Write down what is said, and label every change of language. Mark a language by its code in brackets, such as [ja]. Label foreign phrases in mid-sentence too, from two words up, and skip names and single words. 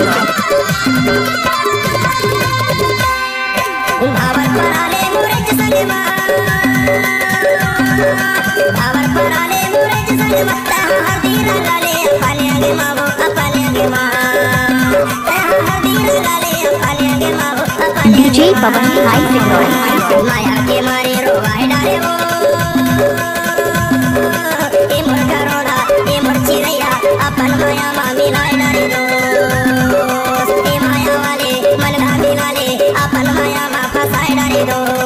[hne] भावर पराले मुरज संगमा भावर पराले मुरज संगमा हदीर लाले अपालिया गे मावो अपालिया गे मा हदीर लाले अपालिया गे मावो [en] DJ Pawan high singer. [hne] माया के मारे रोवाए डारे हो ए मोर करोला ए मोर चिरैया अपन माया मा मिलाए डारे दो ए माया वाले मलगा मिलाले अपन माया मा फसाए डारे दो